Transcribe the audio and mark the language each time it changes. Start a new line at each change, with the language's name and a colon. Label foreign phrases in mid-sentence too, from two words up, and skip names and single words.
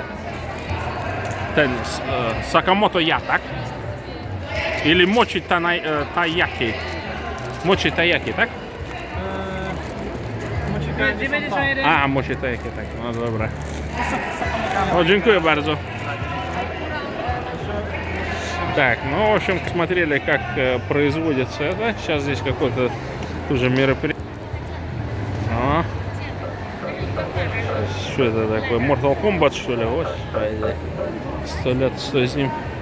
Polish: Ten Sakamoto Ja, tak?
Russian: Или Mochi Taiyaki.
Polish: Mochi Taiyaki, tak?
English: Dimension 1.
Polish: A, Mochi Taiyaki, tak. No dobra. O, dziękuję bardzo.
Russian: Так, ну, в общем, смотрели, как производится это. Сейчас здесь какое-то тоже мероприятие. Что это такое? Mortal Kombat, что ли? Господи. 100 лет, что с ним?